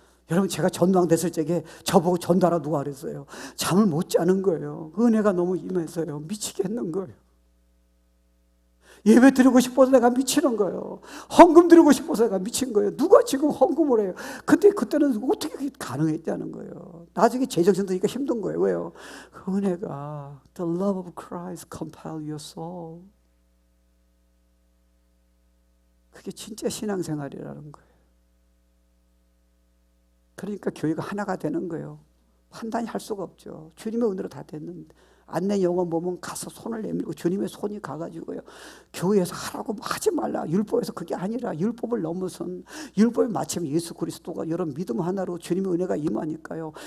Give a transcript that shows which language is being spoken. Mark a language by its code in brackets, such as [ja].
[ko] 여러분, 제가 전도왕 됐을 적에 저보고 전도하라 누가 그랬어요? 잠을 못 자는 거예요. 은혜가 너무 임해서요. 미치겠는 거예요. 예배 드리고 싶어서 내가 미치는 거예요. 헌금 드리고 싶어서 내가 미친 거예요. 누가 지금 헌금을 해요? 그때는 어떻게 그게 가능했다는 거예요. 나중에 제정신 드니까 힘든 거예요. 왜요? 그 은혜가 [en] The love of Christ compel your soul. [ko] 그게 진짜 신앙생활이라는 거예요. 그러니까 교회가 하나가 되는 거예요. 판단이 할 수가 없죠. 주님의 은혜로 다 됐는데. 안내 영혼 보면 가서 손을 내밀고 주님의 손이 가가지고요. 교회에서 하라고 하지 말라. 율법에서 그게 아니라 율법을 넘어선, 율법이 마침 예수 그리스도가 여러분 믿음 하나로 주님의 은혜가 임하니까요.